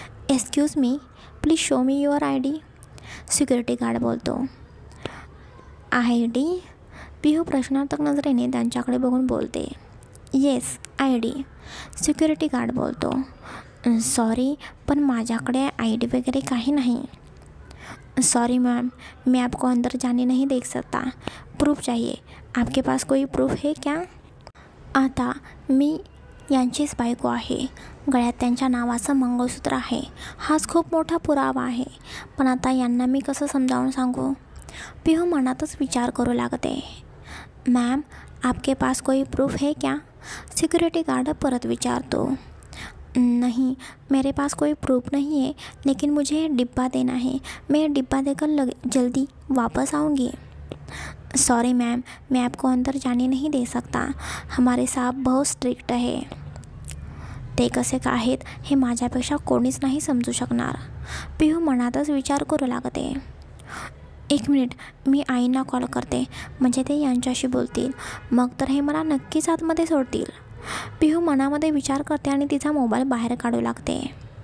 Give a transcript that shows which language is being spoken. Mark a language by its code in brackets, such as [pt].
[en] excuse me, please show me your ID, [mr] security guard बोलतो. [en] ID? [mr] पिहू प्रश्नार्थक नजरेने त्यांच्याकडे बघून बोलते. येस, ID, सिक्युरिटी गार्ड बोलतो. सॉरी, पण माझ्याकडे ID वगैरे काही नाही. [hi] सॉरी मैम, मैं आपको अंदर जाने नहीं देख सकता, प्रूफ चाहिए, आपके पास कोई प्रूफ है क्या? [mr] आता मी यांचीच बायको आहे. गळ्यात त्यांच्या नावाचं मंगळसूत्र आहे. हाच खूप मोठा पुरावा आहे. पण आता यांना मी कसं समजावून सांगू? पिहू मनातच विचार करू लागते. [hi] मैम, आपके पास कोई प्रूफ है क्या? [mr] सिक्योरिटी गार्ड परत विचारतो. [hi] नहीं, मेरे पास कोई प्रूफ नहीं है, लेकिन मुझे डिब्बा देना है. मैं डिब्बा देकर जल्दी वापस आऊँगी. सॉरी मैम, मैं आपको अंदर जाने नहीं दे सकता. हमारे साहब बहुत स्ट्रिक्ट [mr] आहे. ते कसे का आहेत हे माझ्यापेक्षा कोणीच नाही समजू शकणार. पिहू मनातच विचार करू लागते. 1 मिनिट, मी आईंना कॉल करते, म्हणजे ते यांच्याशी बोलतील. मग तर हे मला नक्कीच आतमध्ये सोडतील. पिहू मनामध्ये विचार करते आणि तिचा मोबाईल बाहेर काढू लागते.